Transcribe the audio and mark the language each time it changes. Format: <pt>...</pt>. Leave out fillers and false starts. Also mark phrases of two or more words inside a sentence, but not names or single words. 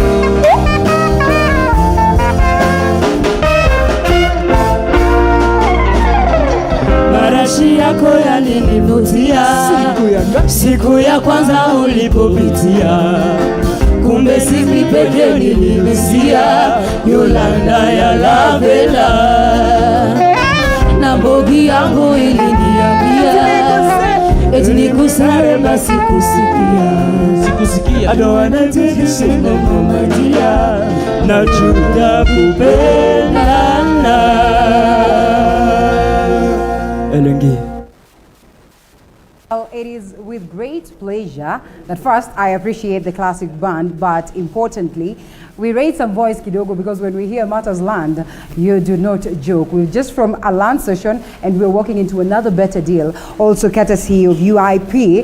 <sw>Marashi yako yalinivutia siku ya kwanza ulipopitia, kumbe siku pekee nilimisia Yolanda ya lavela, na bogi yangu iliniambia eti nikusare basi kusikia.</sw> <en>I don't wanna take you single my dear,</en> <sw>na chuta kupendana.</sw> <ln>Elengi.</ln> <en>Well, it is with great pleasure that first I appreciate the classic band, but importantly, we raise some voice kidogo, because when we hear Matters Land, you do not joke. We're just from a land session and we're walking into another better deal, also courtesy of UIP.</en>